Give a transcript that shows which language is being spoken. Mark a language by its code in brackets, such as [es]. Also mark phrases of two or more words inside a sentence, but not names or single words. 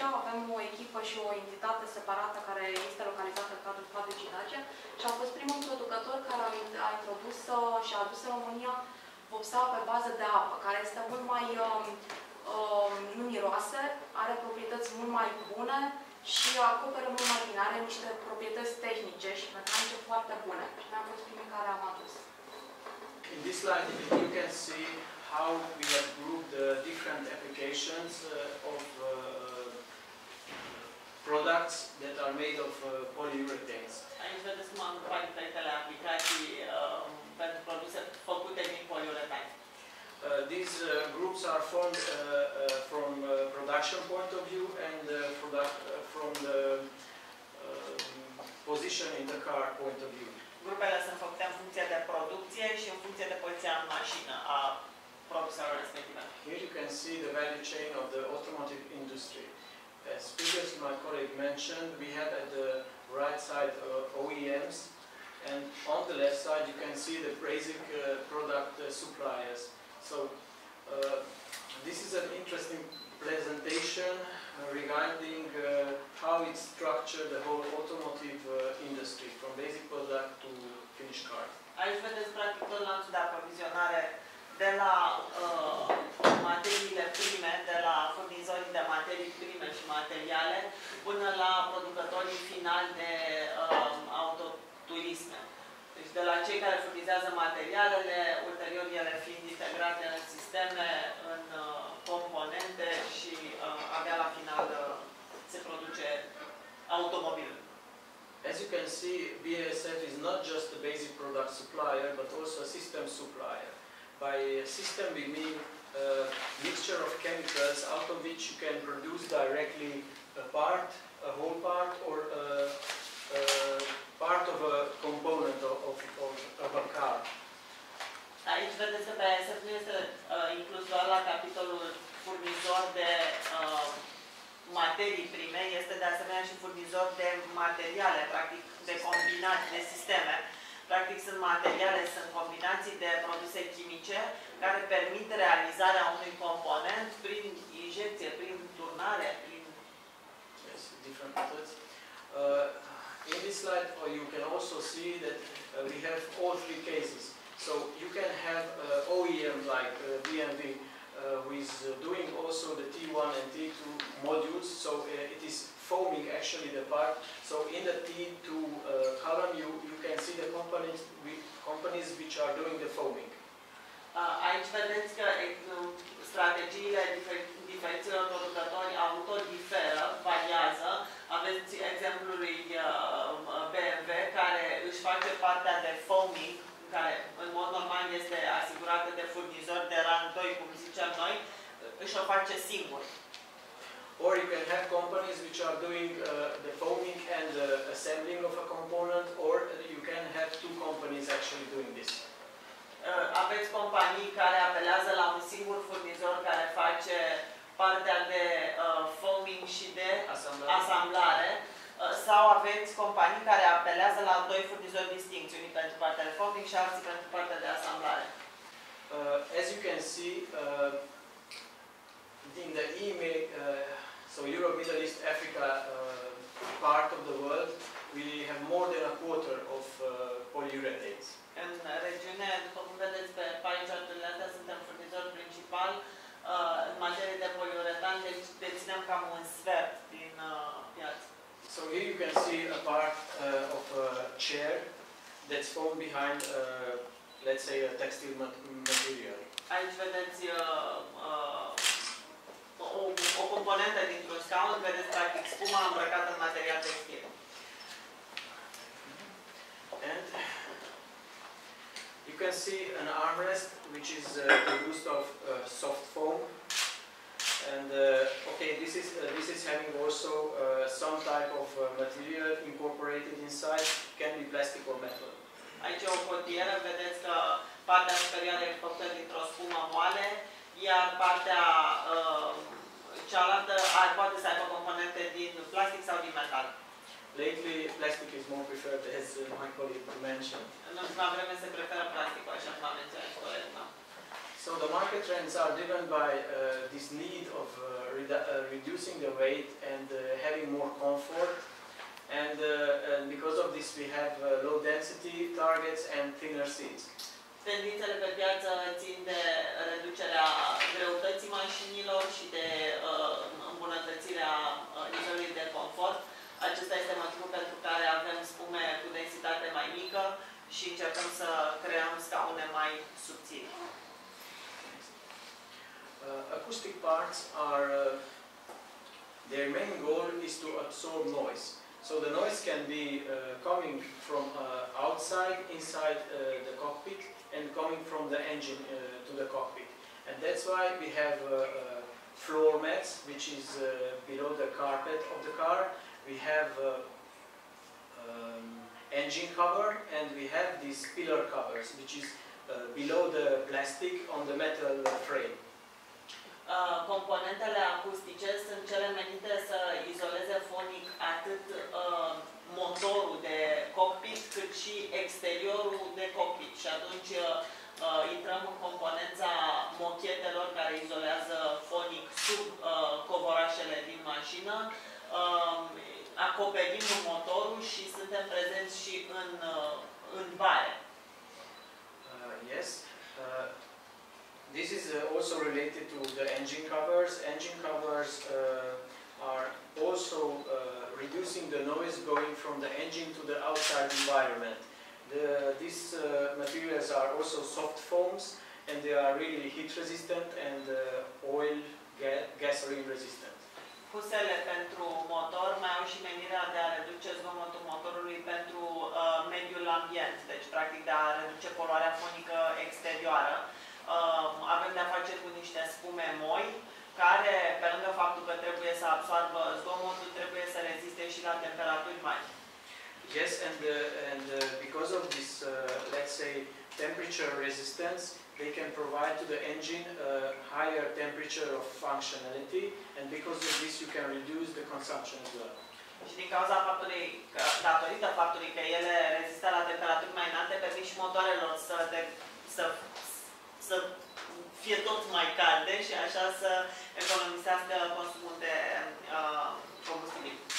[ro] Avem o echipă și o entitate separată care este localizată în cadrul fabricii Dacia și a fost primul producător care a introdus și a adus în România vopseaua pe bază de apă, care este mult mai nu miroase, are proprietăți mult mai bune și acoperă mult mai bine, are niște proprietăți tehnice și mecanice foarte bune. Și noi am fost primii care am adus. [en] In this slide, you can see how we have grouped different applications of products that are made of polyurethanes. [ro] Aici vedeți cum am grupat diferitele aplicații pentru produse făcute din poliuretani. [en] These groups are formed from production point of view and from the position in the car point of view. [ro] Grupele sunt făcute în funcție de producție și în funcție de poziția în mașină a produselor respective. [en] Here you can see the value chain of the automotive industry. As previously my colleague mentioned, we have at the right side OEMs, and on the left side you can see the basic product suppliers. So this is an interesting presentation regarding how it's structured, the whole automotive industry, from basic product to finished car. [ro] Aici vedeți practic tot lanțul de aprovizionare de la materiile prime, de la furnizorii de materii prime și materiale, până la producătorii finali de autoturisme. Deci de la cei care furnizează materialele, ulterior ele fiind integrate în sisteme, în componente și abia la final se produce automobilul. [en] As you can see, BASF is not just a basic product supplier, but also a system supplier. By system we mean a mixture of chemicals out of which you can produce directly a part, a whole part, or a part of a component of a car. [ro] Aici vedeți că BASF nu este inclus doar la capitolul furnizor de materii prime, este de asemenea și furnizor de materiale, practic de combinații, de sisteme. Practic sunt materiale, sunt combinații de produse chimice care permit realizarea unui component prin injecție, prin turnare, prin... [en] Yes, different methods. In this slide you can also see that we have all three cases. So you can have OEM like BMW who is doing also the T1 and T2 modules, so it is foaming actually the part. So in the T2 column you can see the companies which are doing the foaming. [ro] Aici vedeți că strategiile diferiților producători auto diferă, variază. Aveți exemplul lui BMW care își face partea de foaming, care în mod normal este asigurată de furnizori de rang 2, cum zicem noi, își o face singur. [en] Or you can have companies which are doing the foaming and the assembling of a component, or you can have two companies actually doing this. [ro] Aveți companii care apelează la un singur furnizor care face partea de foaming și de asamblare, sau aveți companii care apelează la doi furnizori distincți, unii pentru partea de foaming și alții pentru partea de asamblare. [en] As you can see, in the EMEA, so Europe, Middle East, Africa part of the world, we have more than a quarter of polyurethanes. [ro] În regiune, după cum vedeți pe [en] pie chart- [ro] urile astea, suntem furnizori principal în materie de poliuretan, deci deținem cam un sfert din piață. [en] So here you can see a part of a chair that's found behind, let's say, a textile material. [ro] Aici vedeți o componentă dintr-un scaun, vedeți practic spuma îmbrăcată în material textil. [en] And you can see an armrest which is produced of soft foam, and okay, this is having also some type of material incorporated inside. It can be plastic or metal. [ro] Aici o cotieră, vedeți că partea superioară e făcută dintr-o spumă moale, iar partea cealaltă poate să aibă componente din plastic sau din metal. [en] Lately, plastic is more preferred, as my colleague mentioned. [ro] În ultima vreme se preferă plasticul, așa cum a menționat colegul meu. [en] So the market trends are driven by this need of reducing the weight and having more comfort, and because of this we have low density targets and thinner seats. [ro] Tendințele pe piață țin de reducerea greutății mașinilor și de îmbunătățirea nivelului de confort. Acesta este motivul pentru care avem spume cu densitate mai mică și încercăm să creăm scaune mai subțiri. [en] Acoustic parts are, their main goal is to absorb noise. So the noise can be coming from outside, inside the cockpit, and coming from the engine to the cockpit. And that's why we have floor mats, which is below the carpet of the car. We have engine cover, and we have these pillar covers, which is below the plastic on the metal frame. [ro] Componentele acustice sunt cele menite să izoleze fonic atât motorul de cockpit, cât și exteriorul de cockpit. Și atunci intrăm în componența mochetelor care izolează fonic sub covorașele din mașină, acoperim motorul și suntem prezenți și în bare. [en] Yes. This is also related to the engine covers. Engine covers are also reducing the noise going from the engine to the outside environment. These materials are also soft foams, and they are really heat resistant and oil, gasoline resistant. [ro] Fusele pentru motor mai au și menirea de a reduce zgomotul motorului pentru mediul ambient, deci practic de a reduce poluarea fonică exterioară. Avem de-a face cu niște spume moi, care, pe lângă faptul că trebuie să absoarbă zgomotul, trebuie să reziste și la temperaturi mari. [en] Yes, and because of this, let's say, temperature resistance, they can provide to the engine a higher temperature of functionality, and because of this you can reduce the consumption as well. [ro] Și din cauza faptului că, datorită faptului că ele rezistă la temperaturi mai înalte, permit și motoarelor să fie tot mai calde și așa să economisească consumul de combustibil.